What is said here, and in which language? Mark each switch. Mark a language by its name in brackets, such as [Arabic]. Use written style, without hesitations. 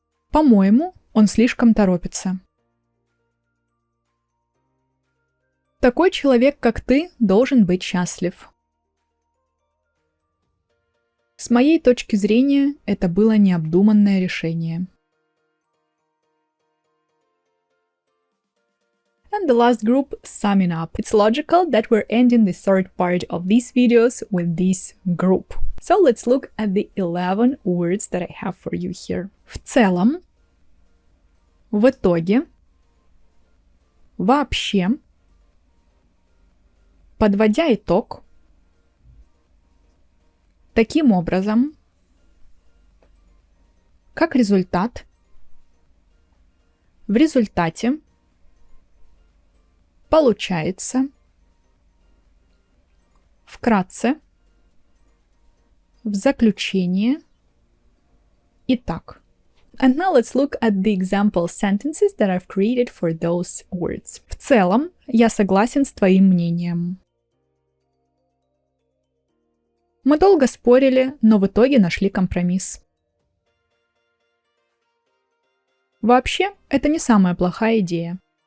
[Russian] По-моему, он слишком торопится. Такой человек, как ты, должен быть счастлив. С моей точки зрения, это было необдуманное решение. [English] And the last group, summing up. It's logical that we're ending the third part of these videos with this group. So let's look at the 11 words that I have for you here. [Russian] В целом, в итоге, вообще, подводя итог, таким образом, как результат, в результате, получается, вкратце, в заключение, итак. [English] And now let's look at the example sentences that I've created for those words. [Russian] В целом, я согласен с твоим мнением. Мы долго спорили, но в итоге нашли компромисс. Вообще, это не самая плохая идея.